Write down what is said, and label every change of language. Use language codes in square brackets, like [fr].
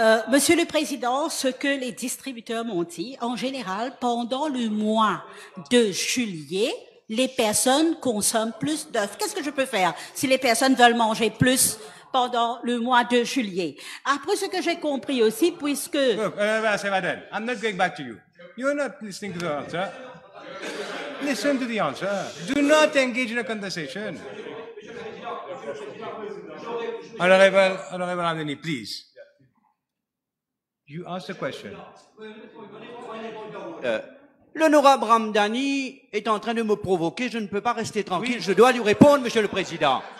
[fr] Monsieur le Président, ce que les distributeurs m'ont dit, en général, pendant le mois de juillet, les personnes consomment plus d'œufs. Qu'est-ce que je peux faire si les personnes veulent manger plus pendant le mois de juillet? Après, ce que j'ai compris aussi, puisque... [en] Look, I'm not going back to you. You're not listening to the answer. Listen to the answer. Do not engage in a conversation. Honorable Amdani, please. You ask the question. [fr] L'honorable Ramdani est en train de me provoquer, je ne peux pas rester tranquille, je dois lui répondre, Monsieur le Président.